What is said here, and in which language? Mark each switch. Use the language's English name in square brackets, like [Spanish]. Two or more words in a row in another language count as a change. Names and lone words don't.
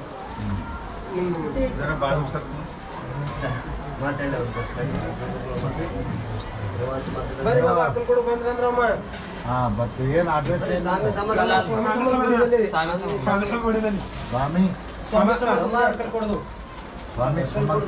[Marathi] जरा बाजू सर [Kannada] ಬರ್ರಿ ಬಾಬಾ ಅಕ್ಕನ ಕೂಡ ಬಂದ್ರಂದ್ರಮ್ಮ [Hindi] हाँ बस ये एड्रेस है ना स्वामी [Kannada] ಸ್ವಾಮಿ ಸಮರ್ಥ ಕೊಡೋದು स्वामी समर्थ